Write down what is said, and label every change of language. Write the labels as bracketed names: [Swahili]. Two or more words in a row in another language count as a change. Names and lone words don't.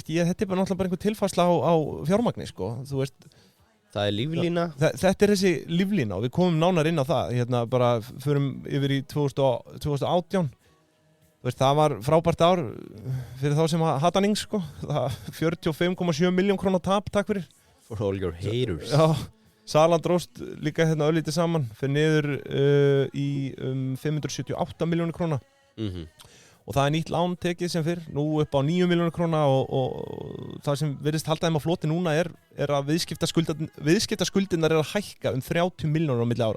[Icelandic] bara náttúrulega bara einhver tilfærsla á fjármagni, sko, þú veist. Það líflína. Þetta þessi líflína og við komum nánar inn á það, hérna bara förum yfir í 2018. Það var frábært ár fyrir þá sem hata Nings, sko. 45,7 miljón krónar tap, takk fyrir. [English] For all your haters. [Icelandic] Já, salan dróst líka hérna öllítið saman, fyrir niður í 578 miljónir króna. Og það nýtt lán tekið sem fyrr, nú upp á 9 miljónir króna og það sem virðist halda þeim á floti núna er að viðskiptaskuldinnar að hækka 30 miljónir á milli ára.